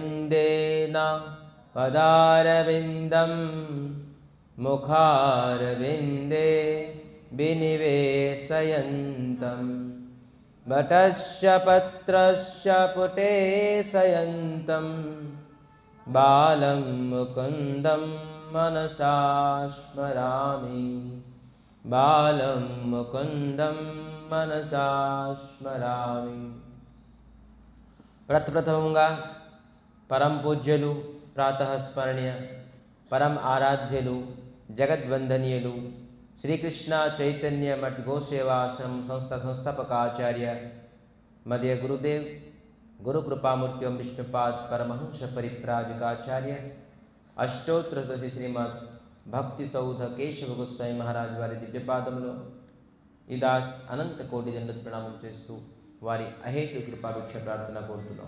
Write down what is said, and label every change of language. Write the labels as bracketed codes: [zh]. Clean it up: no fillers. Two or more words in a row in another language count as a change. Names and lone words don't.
[sa] पदारविन्देन पदारविन्दं मुखारविन्दे विनिवेशयन्तं वटस्य पत्रस्य पुटे शयन्तं बालं मुकुन्दं मनसा स्मरामि बालं मुकुन्दं मनसा स्मरामि। [te] ప్రథమంగా పరం పూజ్యులు ప్రాతః స్మరణీయ పరం ఆరాధ్యులు జగద్వందనీయులు శ్రీకృష్ణ చైతన్య మఠ్ గోసేవాశ్రమం సంస్థాపకాచార్య మధ్య గురుదేవ్ గురు కృపామూర్తి ఓం విష్ణుపాద్ పరమహంస పరిప్రాజకాచార్య అష్టోత్తర శ్రీమద్ భక్తి సౌధ కేశవ గోస్వామి మహారాజ్ వారి దివ్యపాదములో ఇదాస్ అనంత కోటి దండ ప్రణామం చేస్తూ వారి అహేతు కృపాభిక్ష ప్రార్థన కోరుతున్నాం.